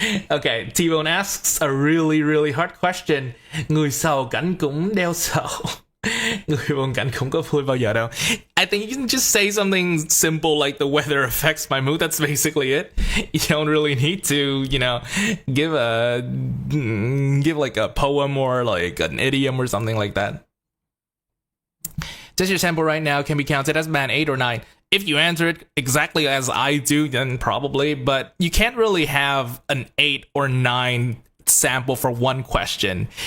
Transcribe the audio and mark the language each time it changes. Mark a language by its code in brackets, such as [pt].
[en] Okay, T-Bone asks a really, really hard question. [vi] Người sầu cảnh cũng đeo sầu. Người buồn cảnh không có vui bao giờ đâu. [en] I think you can just say something simple like the weather affects my mood. That's basically it. You don't really need to, give like a poem or like an idiom or something like that. Does your sample right now can be counted as band 8 or 9? If you answer it exactly as I do, then probably, but you can't really have an 8 or 9 sample for one question.